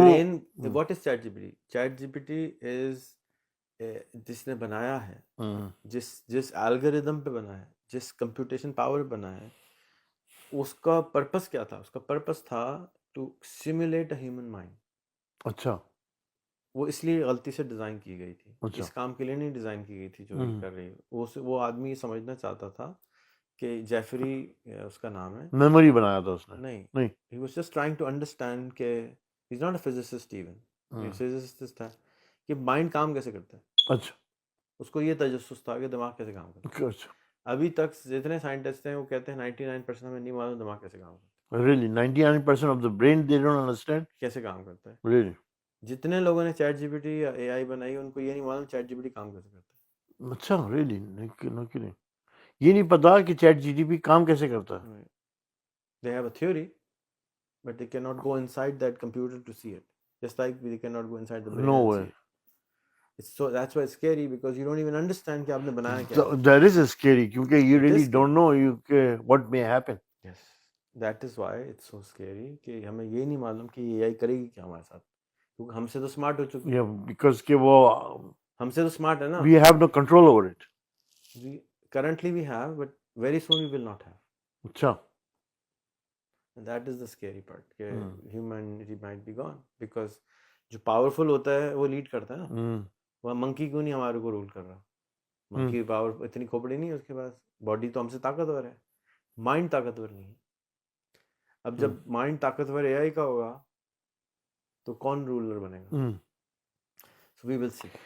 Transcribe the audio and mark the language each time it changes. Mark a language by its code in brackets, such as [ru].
[en] Brain, what is chat G P T? Chat G P T is [ur] جس نے بنایا ہے، جس الگوریدم پہ بنا ہے، جس کمپیوٹیشن پاور پہ بنا ہے، اس کا پرپس کیا تھا؟ اس کا پرپس تھا [en] To simulate a human mind. [ur] اچھا. وہ اس لیے غلطی سے ڈیزائن کی گئی تھی، اس کام کے لیے نہیں ڈیزائن کی گئی تھی جو یہ کر رہی ہے. وہ آدمی سمجھنا چاہتا تھا کہ جیفری اس کا نام ہے، میموری بنایا تھا اس نے. [en] نہیں، he was just trying to understand کہ he's not a physicist even. [ur] physicist تھا کہ مائنڈ کام کیسے کرتا ہے. اچھا. اس کو یہ تجسس تھا کہ دماغ کیسے کام کرتا ہے. اچھا. ابھی تک جتنے سائنٹسٹ ہیں وہ کہتے ہیں 99% ہمیں نہیں معلوم دماغ کیسے کام کرتا ہے. [en] Really 99% of the brain they don't understand. [ur] کیسے کام کرتا ہے. [en] Really. [ur] جتنے لوگوں نے چیٹ جی پی ٹی یا اے آئی بنائی ان کو یہ نہیں معلوم چیٹ جی پی ٹی کام کیسے کرتا ہے. اچھا. [en] Really. [ur] نہیں، یہ نہیں پتا کہ چیٹ جی ٹی پی کام کیسے کرتا ہے. [en] They have a theory, but they cannot go inside that computer to see it. Just like they cannot go inside the brain No and way. see it. So that's why it's scary because you don't even understand [ur] کہ آپ نے بنایا کیا ہے. [en] That is scary کیونکہ you really don't know what may happen. Yes, that is why it's so scary [ur] کہ ہمیں یہ نہیں معلوم کہ یہ AI کرے گی کیا ہمارے ساتھ، کیونکہ ہم سے تو اسمارٹ ہو چکی ہے. Because کہ وہ ہم سے تو اسمارٹ ہے نا. [en] we have no control over it. Currently we have, but very soon we will not have. [ur] اچھا. [en] And that is the scary part کہ humanity might be gone because [ur] جو پاورفل ہوتا ہے وہ لیڈ کرتا ہے نا. وہ منکی کیوں نہیں ہمارے کو رول کر رہا؟ منکی پاور اتنی کھوپڑی نہیں ہے اس کے پاس، باڈی تو ہم سے طاقتور ہے، مائنڈ طاقتور نہیں ہے. اب جب مائنڈ طاقتور اے آئی کا ہوگا تو کون رولر بنے گا؟ [en] So we will see.